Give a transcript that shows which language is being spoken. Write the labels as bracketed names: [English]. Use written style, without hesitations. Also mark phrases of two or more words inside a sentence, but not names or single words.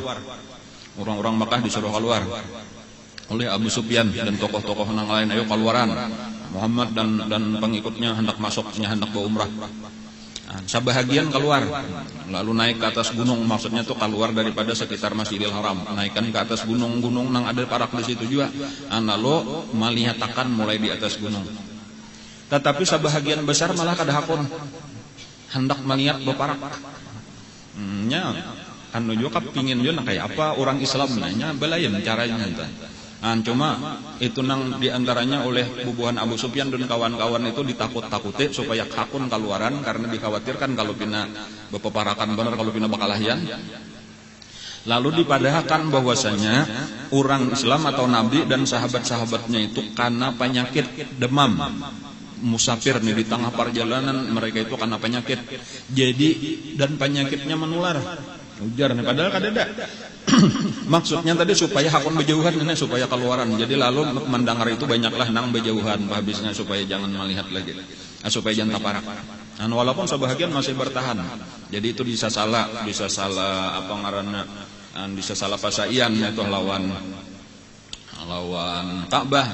[Indonesian] Orang-orang Mekah disuruh keluar oleh Abu Sufyan dan tokoh-tokoh yang lain, ayo keluaran. Muhammad dan pengikutnya hendak masuknya hendak berumrah. Sebahagian keluar, lalu naik ke atas gunung, maksudnya tuh keluar daripada sekitar Masjidil Haram, naikkan ke atas gunung-gunung nang ada parak di situ juga. [Banjar] Lalu melihatkan mulai di atas gunung. Tetapi sebahagian besar malah kada hakun hendak melihat beparak. Juga kepingin juga kayak apa orang Islam nanya belayan caranya entah. Cuma itu nang diantaranya oleh bubuhan Abu Sufyan dan kawan-kawan itu ditakut-takuti supaya hakun keluaran karena dikhawatirkan kalau pina bepeparakan benar kalau pina bakalahian. [Indonesian] Lalu dipadahkan bahwasanya orang Islam atau Nabi dan sahabat-sahabatnya itu karena penyakit demam musafir nih di tengah perjalanan mereka itu karena penyakit jadi dan penyakitnya menular. [Banjar] Ujar nih padahal kadada. Maksudnya tadi supaya hakun berjauhan ini supaya keluaran. [Indonesian] Jadi lalu mendengar itu banyaklah nang berjauhan habisnya supaya jangan melihat lagi. [Banjar] Supaya jangan taparak. Walaupun sebahagian masih bertahan. Jadi itu bisa salah apa ngaranna bisa salah pasaian itu lawan Ka'bah.